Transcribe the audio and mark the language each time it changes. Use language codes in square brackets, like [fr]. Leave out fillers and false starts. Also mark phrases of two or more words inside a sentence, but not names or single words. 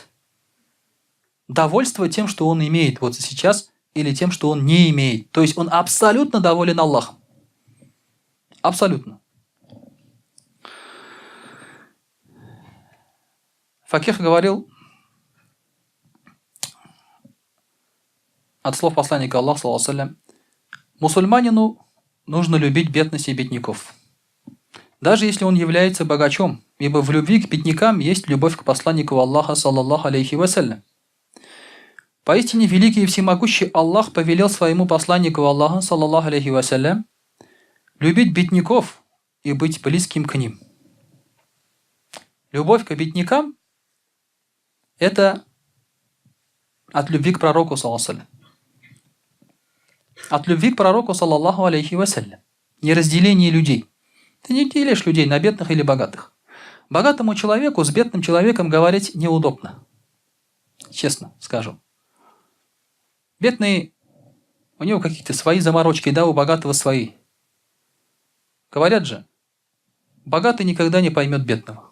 [ru] Довольство тем, что он имеет вот сейчас, или тем, что он не имеет. То есть он абсолютно доволен Аллахом. Абсолютно. Факих говорил от слов посланника Аллаха, [ar] صلى الله عليه وسلم, [ru] мусульманину нужно любить бедность и бедняков, даже если он является богачом, ибо в любви к беднякам есть любовь к посланнику Аллаха, [ar] صلى الله عليه وسلم. [ru] Поистине великий и всемогущий Аллах повелел своему посланнику Аллаха, [ar] صلى الله عليه وسلم, [ru] любить бедняков и быть близким к ним. Любовь к беднякам – это от любви к пророку, [ar] صلى الله عليه وسلم. [ru] От любви к пророку, [ar] صلى الله عليه وسلم. [ru] Не разделение людей. Ты не делишь людей на бедных или богатых. Богатому человеку с бедным человеком говорить неудобно. Честно скажу. Бедный, у него какие-то свои заморочки, да, у богатого свои. Говорят же, богатый никогда не поймет бедного.